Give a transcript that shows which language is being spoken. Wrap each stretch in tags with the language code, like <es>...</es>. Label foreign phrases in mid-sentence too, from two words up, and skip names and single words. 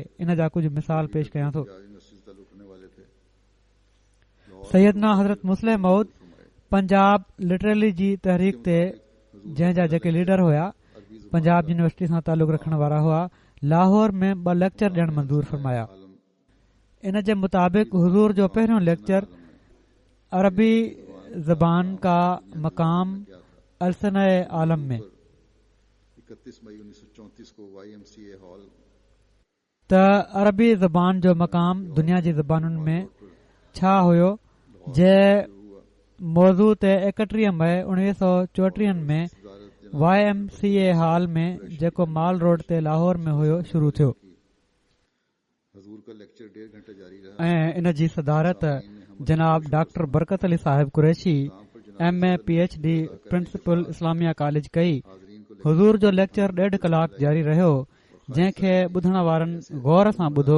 <sd>इन जा कुझु मिसाल पेश कयां थो। सैयदना हज़रत मुस्लिम मौद पंजाब लिटरेली जी तहरीक ते जंहिं जा जेके लीडर हुआ पंजाब यूनिवर्सिटी सां तालुक़ रखण वारा हुआ, लाहौर में 2 लेक्चर ॾियण मंज़ूर फरमाया। इन जे मुताबिक़ हुज़ूर जो पहिरियों लेक्चर</sd> <ur>عربی زبان کا مقام السنے عالم میں 31 مئی 1934 کو YMCA ہال</ur> <sd>त अरबी ज़बान जो मक़ाम दुनिया जी ज़बानुनि में छा हुयो, जे मौज़ू ते 31 मई 1934 में YMCA हॉल में जेको माल रोड ते लाहौर में हुयो शुरू थियो ऐं इन जी सदारत जनाब डॉक्टर बरकत अली साहिब कुरैशी MA PhD प्रिंसिपल इस्लामिया कॉलेज कई। हुज़ूर जो लेक्चर 1.5 कलाक जारी रहियो, जंहिंखे ॿुधण वारनि गौर सां ॿुधो।</sd>